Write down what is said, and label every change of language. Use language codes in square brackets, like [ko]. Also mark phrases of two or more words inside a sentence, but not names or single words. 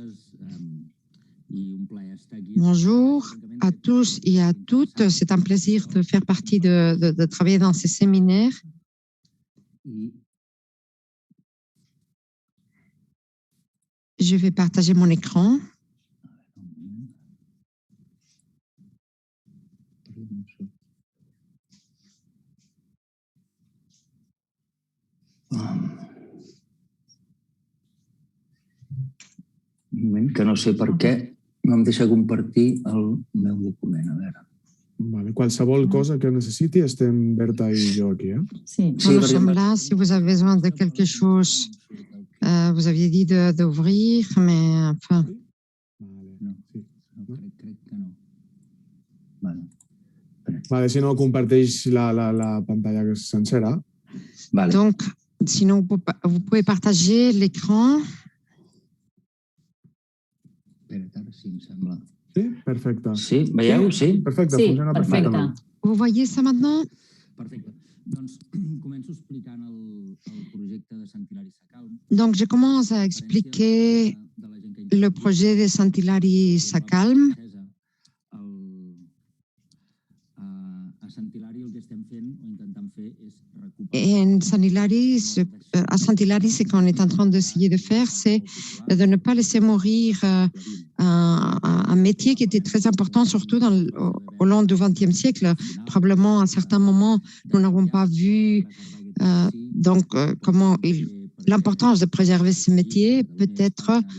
[fr] Bonjour à tous et à toutes. C'est un plaisir de faire partie de travailler dans ces séminaires. Je vais partager mon écran. [ca] Un moment, que no sé per què no em deixa compartir el meu document. A veure. Vale, qualsevol cosa que necessiti, estem Berta i jo aquí. Sí. [fr] Nous sommes là. Si vous avez besoin de quelque chose, vous aviez dit d'ouvrir, mais enfin. [ca] Vale, si no, comparteix la pantalla sencera. Vale. [fr] Donc, sinon, vous pouvez partager l'écran. [ca] Sí, em sembla. Sí? Perfecte. Sí, veieu? Sí? Perfecte, Sí, funciona perfecte. perfectament. [fr] Vous voyez ça maintenant? [ca] Perfecte. Doncs començo explicant el projecte de Sant Hilari Sacalm. [fr] Donc, je commence à expliquer le projet de Sant Hilari Sacalm. [ca] A Sant Hilari el que estem fent o intentant fer és [fr] Et à Sant Hilari, ce qu'on est en train d'essayer de faire, c'est de ne pas laisser mourir un métier qui était très important, surtout au long du XXe siècle. Probablement, à certains moments, nous n'avons pas vu comment l'importance de préserver ce métier, peut-être.